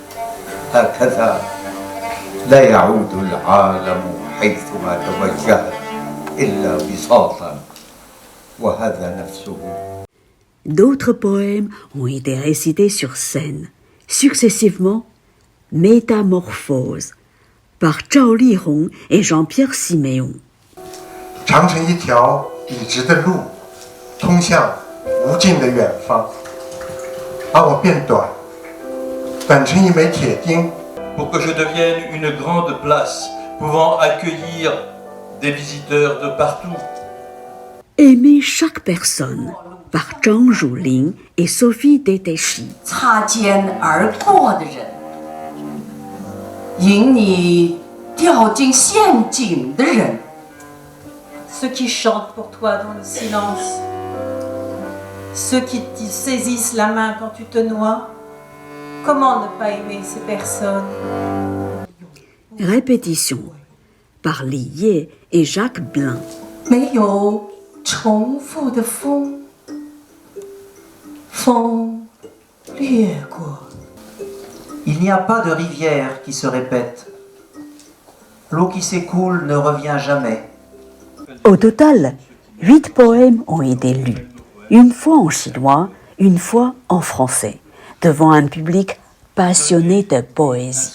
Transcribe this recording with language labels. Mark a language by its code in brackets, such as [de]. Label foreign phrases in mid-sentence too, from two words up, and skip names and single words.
[fr] D'autres poèmes ont été récités sur scène, successivement Métamorphose, par Zhao Lihong et Jean-Pierre Siméon. [zh] 长成一条笔直的路，通向无尽的远方，而我变短，短成一枚铁钉。 [fr] Pour que je devienne une grande place, pouvant accueillir des visiteurs de partout. Aimer chaque personne, par Zhang Zhuling et Sophie Deteshi. [zh] 擦肩而过的人，引你掉进陷阱的人。 [fr] Ceux qui chantent pour toi dans le silence, ceux qui te saisissent la main quand tu te noies. Comment ne pas aimer ces personnes? Répétition par Li Ye et Jacques Blin. [zh] 没有重复的风，风掠过。 [fr] Il n'y a pas de rivière qui se répète. L'eau qui s'écoule ne revient jamais. Au total, 8 poèmes ont été lus, une fois en chinois, une fois en français, devant un public passionné de poésie.